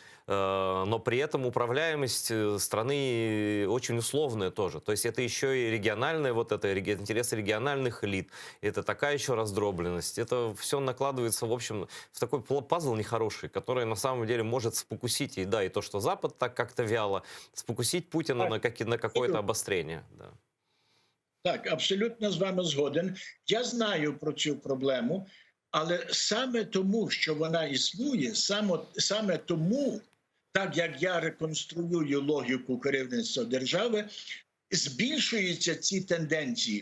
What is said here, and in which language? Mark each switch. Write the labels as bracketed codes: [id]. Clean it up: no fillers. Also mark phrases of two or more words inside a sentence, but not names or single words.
[ru] Но при этом управляемость страны очень условная тоже, то есть это еще и региональная, вот это интересы региональных элит, это такая еще раздробленность, это все накладывается, в общем, в такой пазл нехороший, который на самом деле может спокусить, и да, и то, что Запад так как-то вяло, спокусить Путина на какое-то обострение, да. [uk] Так, абсолютно з вами згоден. Я знаю про цю проблему, але саме тому, що вона існує, саме тому, так як я реконструюю логіку керівництва держави, збільшуються ці тенденції.